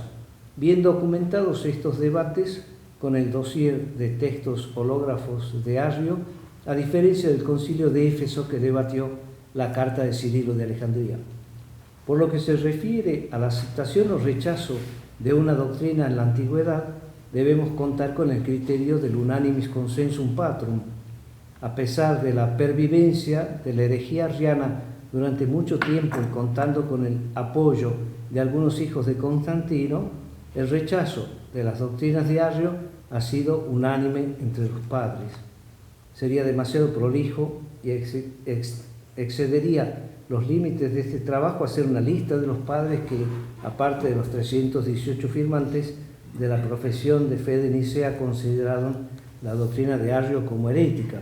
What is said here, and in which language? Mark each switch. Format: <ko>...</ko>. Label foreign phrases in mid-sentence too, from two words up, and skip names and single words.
<es>Bien documentados estos debates con el dossier de textos hológrafos de Arrio, a diferencia del concilio de Éfeso que debatió la carta de Cirilo de Alejandría. Por lo que se refiere a la aceptación o rechazo de una doctrina en la antigüedad, debemos contar con el criterio del</es> <la>unanimis consensum patrum.</la> <es>A pesar de la pervivencia de la herejía arriana durante mucho tiempo y contando con el apoyo de algunos hijos de Constantino, El rechazo de las doctrinas de Arrio ha sido unánime entre los padres. Sería demasiado prolijo y excedería los límites de este trabajo hacer una lista de los padres que, aparte de los 318 firmantes de la profesión de fe de Nicea, consideraron la doctrina de Arrio como herética.</es>